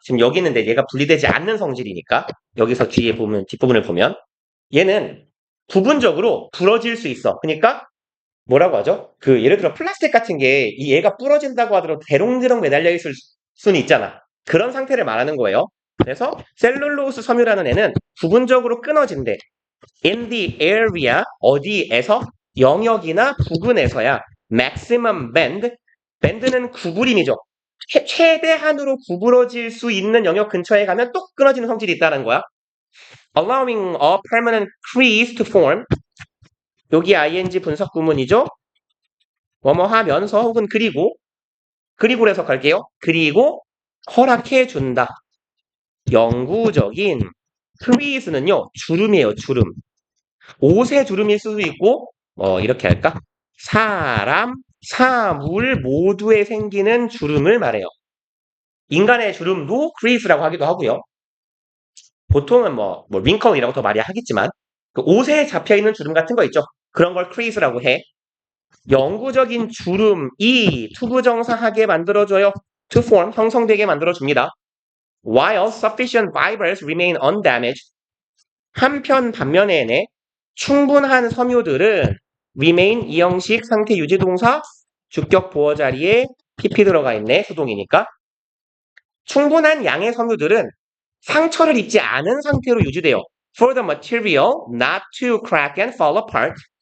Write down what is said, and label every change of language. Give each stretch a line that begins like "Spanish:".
Korean: 지금 여기 있는데 얘가 분리되지 않는 성질이니까 여기서 뒤에 보면 뒷부분을 보면 얘는 부분적으로 부러질 수 있어. 그러니까 뭐라고 하죠? 예를 들어 플라스틱 같은 게 얘가 부러진다고 하더라도 대롱대롱 매달려 있을 수는 있잖아. 그런 상태를 말하는 거예요. 그래서 셀룰로스 섬유라는 애는 부분적으로 끊어진대.
English: In the area,
Korean: 어디에서? 영역이나 부근에서야.
English: maximum bend, bend는
Korean: 구부림이죠. 최대한으로 구부러질 수 있는 영역 근처에 가면 또 끊어지는 성질이 있다는 거야.
English: allowing a permanent crease to form.
Korean: 여기 ing 분석 구문이죠. 뭐뭐 하면서 혹은 그리고로 해석할게요. 그리고 허락해 준다. 영구적인 crease는요. 주름이에요. 주름. 옷의 주름일 수도 있고 이렇게 할까? 사람, 사물 모두에 생기는 주름을 말해요. 인간의 주름도 crease라고 하기도 하고요. 보통은 링컨이라고 더 많이 하겠지만 그 옷에 잡혀있는 주름 같은 거 있죠. 그런 걸 crease라고 해. 영구적인 주름이 투부정사하게 만들어줘요. to form, 형성되게 만들어줍니다.
English: While sufficient fibers remain undamaged.
Korean: 반면에 충분한 섬유들은 remain 이 형식 상태 유지 동사 주격 보어 자리에 pp 들어가 있네. 수동이니까. 충분한 양의 섬유들은 상처를 입지 않은 상태로 유지돼요.
English: For the material not to crack and fall apart.